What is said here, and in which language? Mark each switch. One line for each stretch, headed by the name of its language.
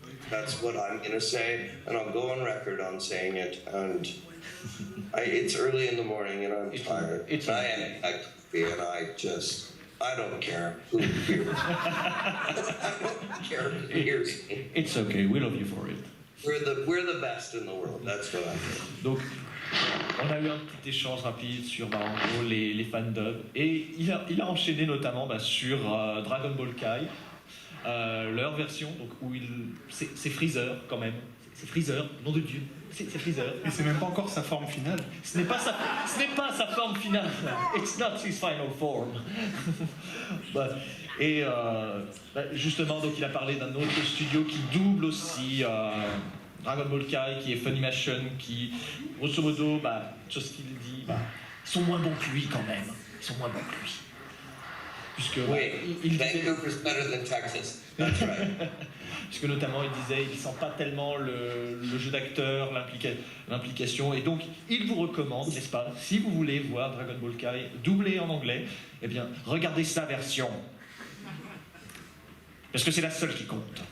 English: That's what I'm gonna say, and I'll go on record on saying it. And it's early in the morning, and I'm tired. I am coffee, and I don't care who hears. I don't care who hears me. It's okay. We love you for it. We're the best in the world. That's what I think.
French: Donc, on a eu un petit échange rapide sur en gros les fandubs, et il a enchaîné notamment sur Dragon Ball Kai, leur version, donc où c'est Freezer quand même, c'est Freezer, nom de Dieu, c'est Freezer. Et c'est même pas encore sa forme finale. Ce n'est pas sa forme finale.
English: It's not his final form.
French: Et justement, donc il a parlé d'un autre studio qui double aussi Dragon Ball Kai, qui est Funimation, qui, grosso modo, sur ce qu'il dit, ils sont moins bons que lui quand même. Ils sont moins bons que lui. Puisque,
English: Vancouver's better than Texas. That's right.
French: Puisque notamment il disait, il ne sent pas tellement le jeu d'acteur, l'implication, et donc il vous recommande, n'est-ce pas, si vous voulez voir Dragon Ball Kai doublé en anglais, eh bien regardez sa version. Parce que c'est la seule qui compte.